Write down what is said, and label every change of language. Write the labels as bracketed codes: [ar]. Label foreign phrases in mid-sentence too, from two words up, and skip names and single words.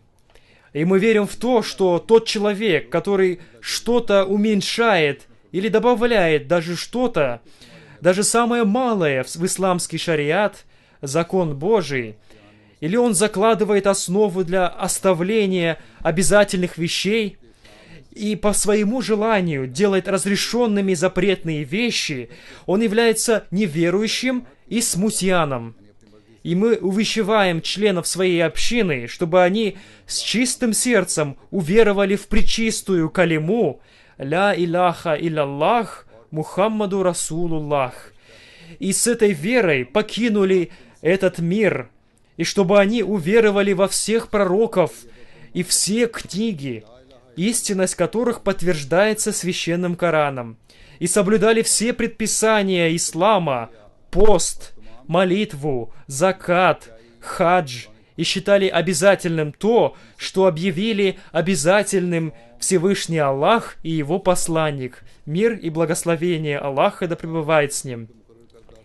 [ru] И мы верим в то, что тот человек, который что-то уменьшает или добавляет даже что-то, даже самое малое в исламский шариат, закон Божий, или он закладывает основу для оставления обязательных вещей и по своему желанию делает разрешенными запретные вещи, он является неверующим и смутьяном. И мы увещеваем членов своей общины, чтобы они с чистым сердцем уверовали в пречистую калиму [ar] «لا إله إلا الله محمد رسول الله» [ru] и с этой верой покинули этот мир, и чтобы они уверовали во всех пророков и все книги, истинность которых подтверждается священным Кораном, и соблюдали все предписания ислама, пост, молитву, закат, хадж, и считали обязательным то, что объявили обязательным Всевышний Аллах и Его посланник, мир и благословение Аллаха да пребывает с ним.